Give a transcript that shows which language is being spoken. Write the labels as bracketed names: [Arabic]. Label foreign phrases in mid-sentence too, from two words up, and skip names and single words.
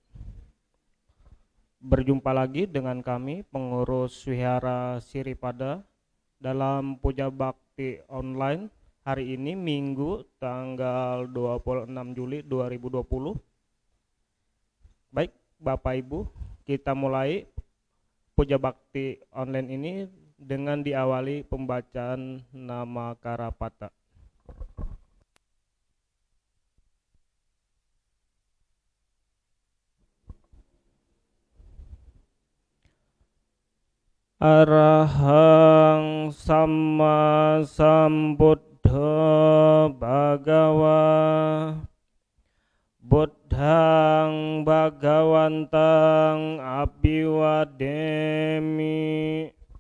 [Indonesian] Berjumpa lagi dengan kami, pengurus Wihara Siripada, dalam Puja Bakti Online hari ini Minggu tanggal 26 Juli 2020. Baik, Bapak Ibu, kita mulai Puja Bakti Online ini dengan diawali pembacaan nama Karapata. [Pali] Arahang Samma Sambuddha Bhagawa Buddhang Bhagawantang Abhiwademi.